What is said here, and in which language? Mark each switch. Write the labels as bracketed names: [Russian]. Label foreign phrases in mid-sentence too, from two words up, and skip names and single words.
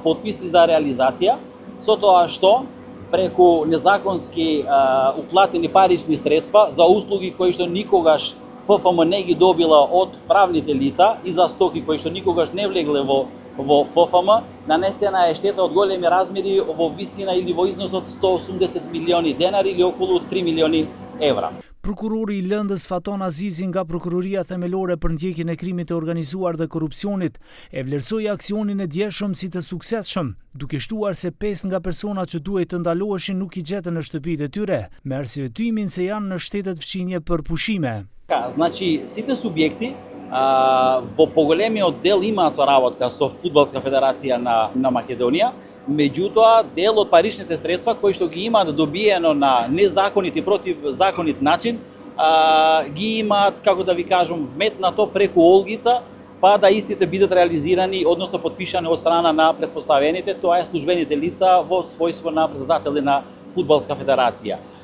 [Macedonian] подпис и за реализација, со тоа што преку незаконски уплатени парични средства за услуги кои што никогаш ФФМ не ги добила од правните лица и за стоки кои што никогаш не влегле во ФФМ, нанесена е штета од големи размери во висина или во износ од 180 милиони денари или околу 3 милиони евра. [Albanian] Prokurori i Lëndës Faton Azizi nga Prokuroria Themelore për ndjekjen e krimit të organizuar dhe korrupsionit e vlerësoi aksionin e djeshëm si të suksesshëm, duke shtuar se 5 nga personat që duhej të ndaloheshin nuk i gjetën në shtëpitë e tyre, me arsyetimin se janë në shtetet fqinje për pushime. [Macedonian] Значи, сите субјекти во поголемиот дел имаат соработка со Фудбалска федерација на Македонија, меѓутоа дел од паричните средства кои што ги имаат добиено на незаконит и противзаконит начин, ги имаат, како да ви кажам, вметнато преку Олгица, па да истите бидат реализирани, односно подпишани од страна на претпоставените, тоа е службените лица во својство на председатели на Фудбалска федерација.